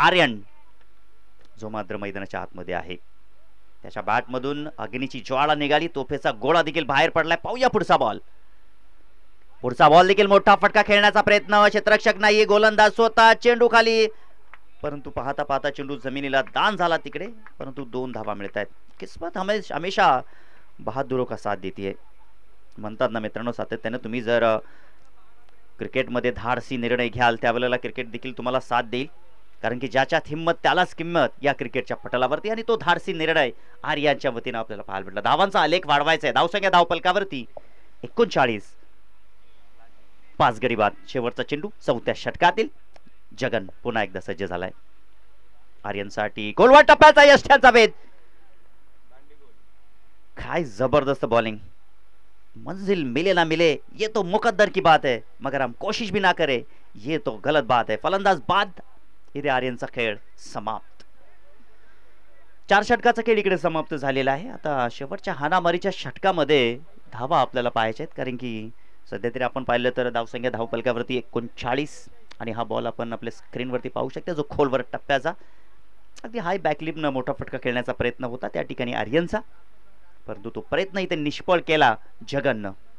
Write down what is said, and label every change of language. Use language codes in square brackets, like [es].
[mr] आर्यन जो मात्र मैदानाच्या आतमध्ये आहे, त्याच्या बॅटमधून अग्नीची ज्वाळा निघाली, तोफेचा गोळा देखील बाहेर पडलाय. पाहूया पुढचा बॉल. पुढचा बॉल देखील मोठा फटका खेळण्याचा प्रयत्न, क्षेत्ररक्षक नाही, गोलंदाज स्वतः, चेंडू खाली, परंतु पाहता पाहता चेंडू जमिनीला दान झाला तिकडे, परंतु 2 धावा मिळत आहेत. [hi] किस्मत हमेशा बहादुरों का साथ देते. [mr] म्हणतात ना मित्रांनो, सातत्याने तुम्ही जर क्रिकेटमध्ये धाडसी निर्णय घ्याल त्यावेळेला क्रिकेट देखील तुम्हाला साथ देईल, कारण की ज्याच्यात हिंमत त्यालाच किंमत या क्रिकेटच्या पटलावरती. आणि तो धाडसी निर्णय आर्यांच्या वतीनं आपल्याला पाहायला भेटला. धावांचा आलेख वाढवायचा आहे. धावसंख्या धावपलकावरती 39, 5 गडी बाद. शेवटचा चेंडू 4थ्या षटकातील. जगन पुन्हा एकदा सज्ज झालाय. आर्यनसाठी गोलवाट टप्प्याचा यष्ट्यांचा वेध. काय जबरदस्त बॉलिंग. [hi] मंजिल मिले ना मिले ये तो मुकद्दर की बात है, मगर हम कोशिश भी ना करे ये तो गलत बात है. [mr] फलंदाज बाद. इथे आर्यनचा खेळ समाप्त. 4 षटकाचा खेळ इकडे समाप्त झालेला आहे. आता शेवटच्या हाणामारीच्या षटकामध्ये धावा आपल्याला पाहायच्या आहेत, कारण की सध्या तरी आपण पाहिलं तर धावसंख्या धावपलकावरती 39 आणि हा बॉल आपण आपल्या स्क्रीनवरती पाहू शकता, जो खोलवर टप्प्याचा अगदी हाय बॅकलिपनं मोठा फटका खेळण्याचा प्रयत्न होता त्या ठिकाणी आर्यनचा, परंतु तो प्रयत्न इथे निष्फळ केला जगननं.